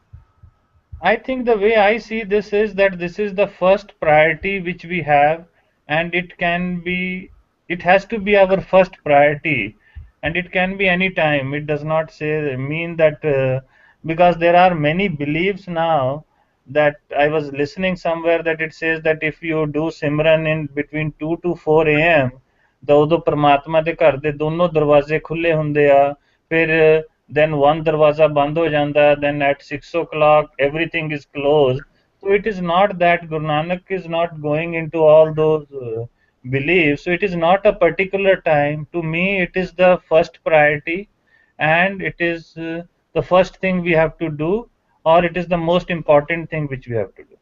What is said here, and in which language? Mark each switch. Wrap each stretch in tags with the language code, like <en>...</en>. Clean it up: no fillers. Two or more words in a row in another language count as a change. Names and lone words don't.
<en>I think the way I see this is that this is the first priority which we have, and it has to be our first priority, and it can be any time. It does not say mean that because there are many beliefs now that I was listening somewhere that it says that if you do Simran in between 2 to 4 a.m.</en> <pa>ਤਾਂ ਉਦੋਂ ਪਰਮਾਤਮਾ ਦੇ ਘਰ ਦੇ ਦੋਨੋਂ ਦਰਵਾਜ਼ੇ ਖੁੱਲੇ ਹੁੰਦੇ ਆ ਫਿਰ</pa> <en>then one</en> <pa>ਦਰਵਾਜ਼ਾ ਬੰਦ ਹੋ ਜਾਂਦਾ</pa> <en>then at 6 o'clock everything is closed. So it is not that Guru Nanak is not going into all those beliefs. So it is not a particular time. To me, it is the first priority, and it is the first thing we have to do, or it is the most important thing which we have to do.</en>